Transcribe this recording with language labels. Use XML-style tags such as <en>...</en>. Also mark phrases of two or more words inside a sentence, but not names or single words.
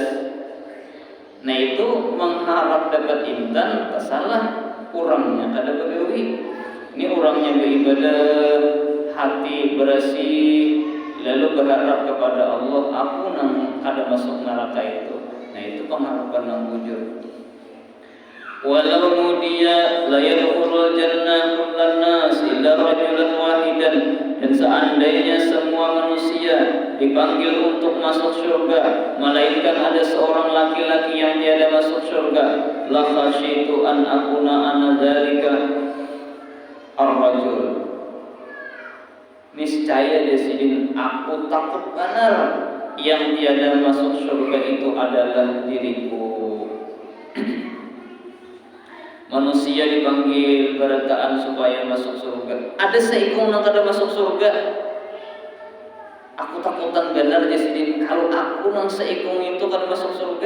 <bjn>Nah itu mengharap dapat intan, salah kurangnya kada begawi. Ini orangnya beribadah, hati bersih, lalu berharap kepada Allah, aku nang kada masuk neraka itu. Nah itu pengharapan yang bujur.</bjn> <ar>ولو نودي ليدخل الجنة كل الناس إلا رجلا واحدا,</ar> <id>dan seandainya semua manusia dipanggil untuk masuk surga, melainkan ada seorang laki-laki yang tiada masuk surga,</id> <ar>لخشيت أن أكون أنا ذلك الرجل.</ar> <bjn>Niscaya desidin aku takut benar yang tiada masuk surga itu adalah diriku. Manusia dipanggil berataan supaya masuk surga. Ada seikung nang kada masuk surga. Aku takutan benar desidin kalau aku nang seikung itu kada masuk surga.</bjn>